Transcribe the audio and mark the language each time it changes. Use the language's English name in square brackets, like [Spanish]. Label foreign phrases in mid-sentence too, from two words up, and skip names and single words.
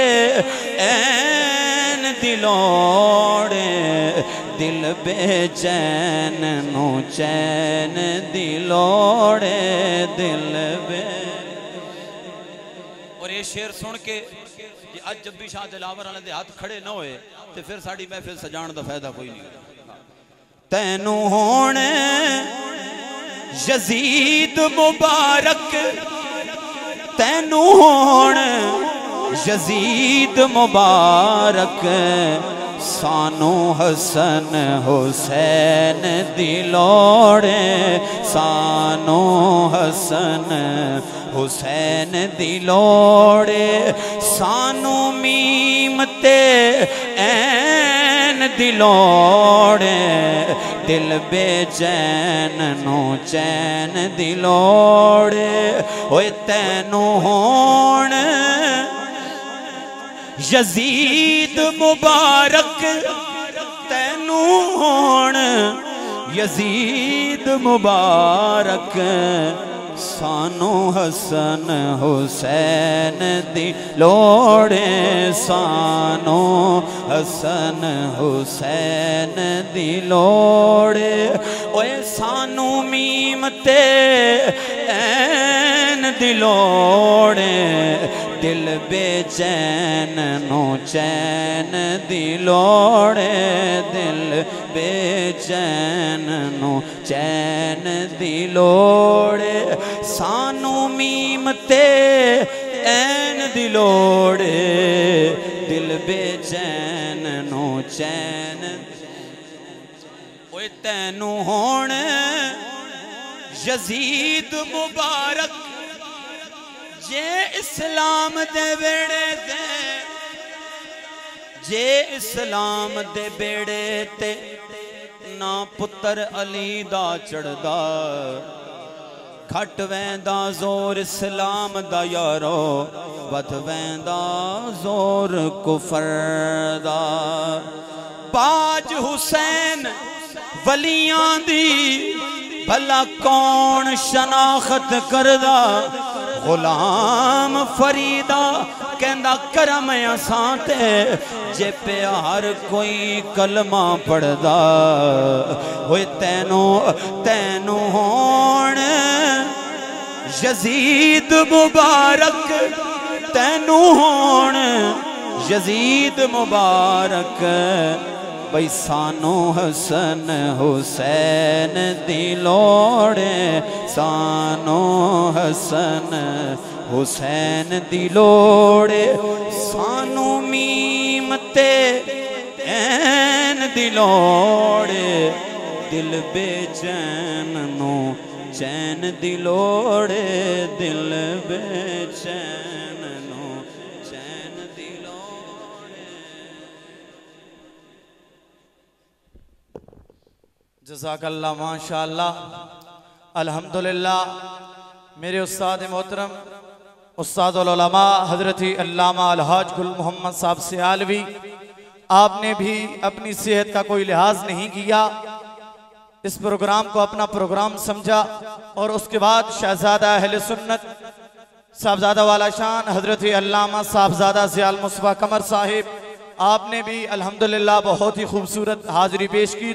[Saraiki] این دلوڑے دل بے چین نو چین دلوڑے دل بے اور یہ شعر سن کے آج جب بھی شاہ دلاور والے دے ہاتھ کھڑے نہ ہوئے تو پھر ساڑی محفل سجان دا فائدہ کوئی نہیں تینو ہونے یزید مبارک تینو ہونے یزید مبارک سانو حسن حسین دلوڑے سانو حسن حسین دلوڑے سانو میم تے این دلوڑے دل بے چین نو چین دلوڑے ہوئے تینو ہون یزید مبارک تینو ہون یزید مبارک سانو حسن حسین دلوڑے سانو حسن حسین دلوڑے اوے سانو میم تے این دلوڑے دل بے چین نو چین دلوڑے دل بے چین نو چین دلوڑے سانو میم تے این دلوڑے دل بے چین نو چین اوے تینو ہون یزید مبارک جے اسلام دے بیڑے دے جے اسلام دے بیڑے تے نا پتر علی دا چڑھدا گھٹ ویندا زور اسلام دا یارو ود ویندا زور کفر دا باج حسین ولیاں دی بھلا کون شناخت کردہ غلام فریدہ کہندہ کرم اسانتے جے پہ ہر کوئی کلمہ پڑھدا ہوئے تینو ہون یزید مبارک تینو ہون یزید مبارک بھئی سانو حسن حسین دلوڑے سانو حسن حسین دلوڑے سانو میم تے این دلوڑے دل بے چین نو چین دلوڑے دل بے چین نو چین دلوڑے [Arabic] جزاک اللہ ماشاءاللہ الحمدللہ [Urdu] میرے استاد محترم استاد العلماء حضرت علامہ الحاج گل محمد صاحب سیالوی آپ نے بھی اپنی صحت کا کوئی لحاظ نہیں کیا، اس پروگرام کو اپنا پروگرام سمجھا، اور اس کے بعد شہزادہ اہل سنت صاحبزادہ والا شان حضرت علامہ صاحبزادہ ضیاء المصطفیٰ قمر صاحب، آپ نے بھی الحمدللہ بہت ہی خوبصورت حاضری پیش کی۔